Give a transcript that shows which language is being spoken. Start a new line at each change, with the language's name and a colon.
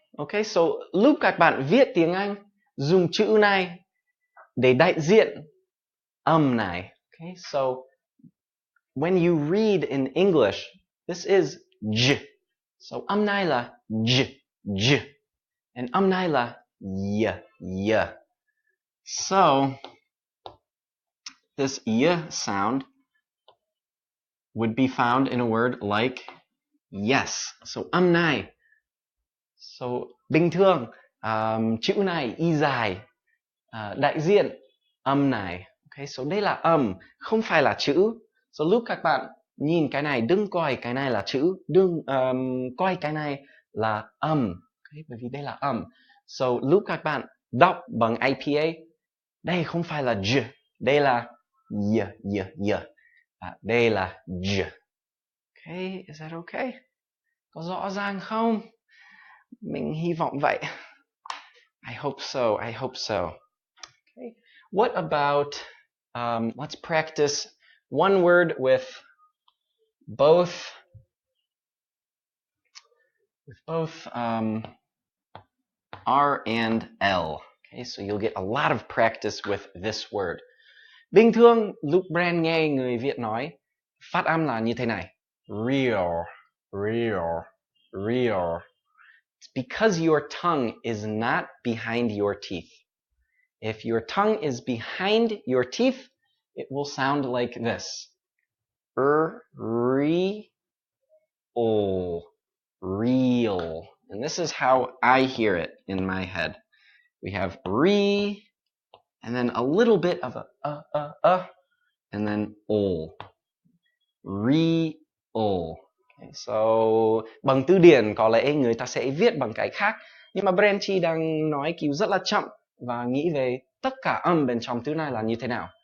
Vietnamese: Okay, so lúc các bạn viết tiếng Anh, dùng chữ này để đại diện âm này.
English: Okay, so when you read in English, this is j.
Vietnamese: So âm này là j, j. And âm này là y, y.
English: So this y sound would be found in a word like yes.
Vietnamese: So âm này. So bình thường chữ này y dài, đại diện âm này. Okay, so đây là âm, không phải là chữ. So lúc các bạn nhìn cái này, đừng coi cái này là chữ, đừng coi cái này là âm. Okay, bởi vì đây là âm. So lúc các bạn đọc bằng IPA, đây không phải là j, đây là y, y, y. Đây là j.
English: Okay, is that okay?
Vietnamese: Có rõ ràng không? Mình hy vọng vậy.
English: I hope so, I hope so. Okay. What about, let's practice one word with both R and L. Okay, so you'll get a lot of practice with this word.
Vietnamese: Bình thường, lúc Brand nghe người Việt nói, phát âm là như thế này.
English: Real, real, real. It's because your tongue is not behind your teeth. If your tongue is behind your teeth, it will sound like this. Real. Real. And this is how I hear it in my head. We have re, and then a little bit of a, and then ol. Real.
Vietnamese: Okay, so bằng từ điển có lẽ người ta sẽ viết bằng cái khác, nhưng mà Branchy đang nói kiểu rất là chậm và nghĩ về tất cả âm bên trong từ này là như thế nào.